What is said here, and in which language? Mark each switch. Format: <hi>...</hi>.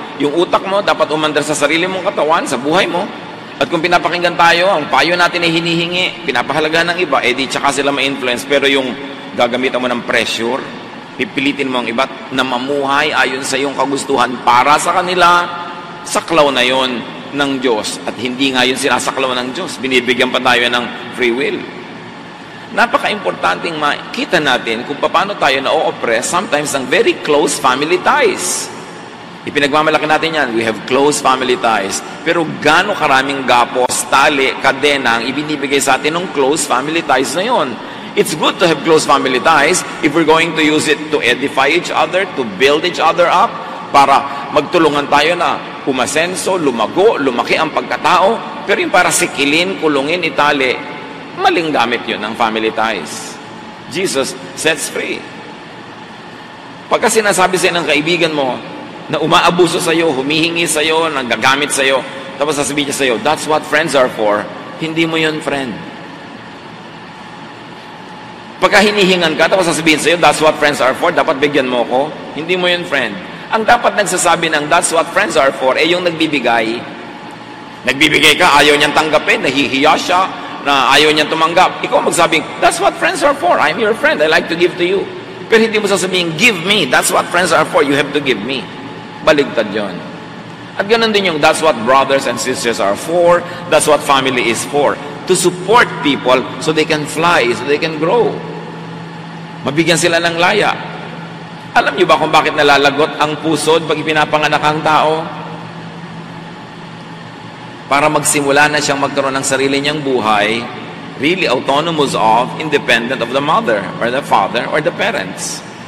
<tl>Yung utak mo, dapat umandar sa sarili mong katawan, sa buhay mo. At kung pinapakinggan tayo, ang payo natin ay hinihingi, pinapahalagahan ng iba, di tsaka sila ma-influence. Pero yung gagamitan mo ng pressure, pipilitin mo ang iba na mamuhay ayon sa iyong kagustuhan para sa kanila, saklaw na yon ng Diyos at hindi nga yun sinasaklaw ng Diyos. Binibigyan pa tayo ng free will. Napaka-importanting makita natin kung paano tayo na-oppress sometimes ng very close family ties. Ipinagmamalaki natin yan.</tl> <en>We have close family ties.</en> <tl>Pero gaano karaming gapos, tali, kadena ang ibinibigay sa atin ng close family ties na yon.</tl> <en>It's good to have close family ties if we're going to use it to edify each other, to build each other up,</en> <tl>para magtulungan tayo na umasenso, lumago, lumaki ang pagkatao, pero yung para sikilin, kulungin, itali, maling gamit yun ng</tl> <en>family ties. Jesus sets free.</en> <tl>Pagka sinasabi sa'yo ng kaibigan mo na umaabuso sa'yo, humihingi sa'yo, nagagamit sa'yo, tapos sasabihin niya sa'yo,</tl> <en>that's what friends are for,</en> <tl>hindi mo yun friend. Pagka hinihingan ka, tapos sasabihin sa'yo,</tl> <en>that's what friends are for,</en> <tl>dapat bigyan mo ko, hindi mo yun friend. Ang dapat nagsasabi ng</tl> <en>that's what friends are for,</en> <tl>yung nagbibigay. Nagbibigay ka, ayaw niyang tanggapin, nahihiya siya, na ayaw niyang tumanggap. Ikaw magsabing,</tl> <en>that's what friends are for, I'm your friend, I like to give to you.</en> <tl>Pero hindi mo sasabihin,</tl> <en>give me, that's what friends are for, you have to give me.</en> <tl>Baligtad yun. At ganun din yung</tl> <en>that's what brothers and sisters are for, that's what family is for. To support people so they can fly, so they can grow.</en> <tl>Mabigyan sila ng laya. Alam niyo ba kung bakit nalalagot ang pusod pag ipinapanganak ang tao? Para magsimula na siyang magkaroon ng sarili niyang buhay,</tl> <en>really autonomous of, independent of the mother or the father or the parents.</en>